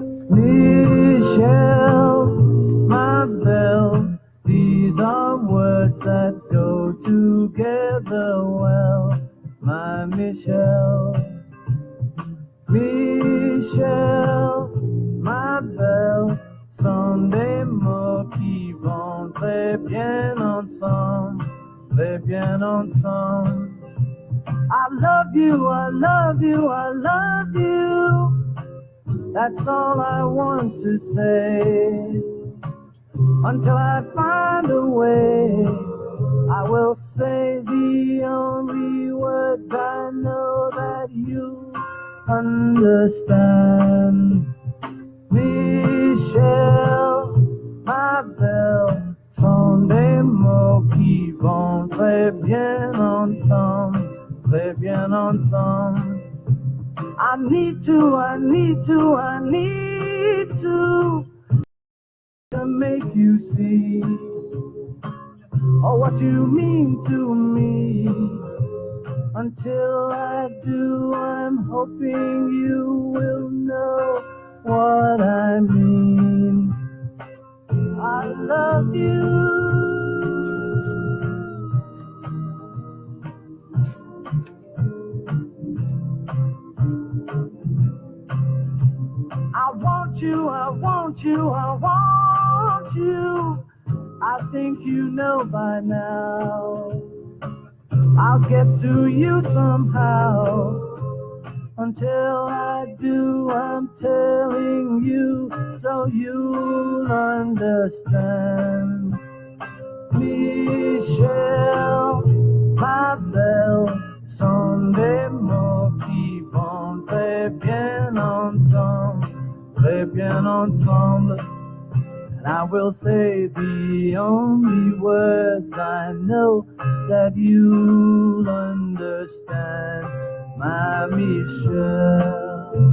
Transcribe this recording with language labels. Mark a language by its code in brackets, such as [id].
[en] Michelle, my belle, these are words that go together well. [fr] My Michelle, Michelle, my belle, sont des mots qui vont très bien ensemble, très bien ensemble. [en] I love you, I love you, I love you. That's all I want to say. Until I find a way, I will say the only words I know that you understand. [fr] Michelle, ma belle, sont des mots qui vont très bien ensemble, très bien ensemble. [en] I need to, I need to, I need to make you see oh, what you mean to me. Until I do, I'm hoping you will know what I mean. I love you. I want you, I want you, I want you. I think you know by now. I'll get to you somehow. Until I do, I'm telling you so you'll understand. [fr] Michelle, ma belle, sont des mots qui vont très bien ensemble, très bien ensemble. [en] And I will say the only words I know that you'll understand, my Michelle.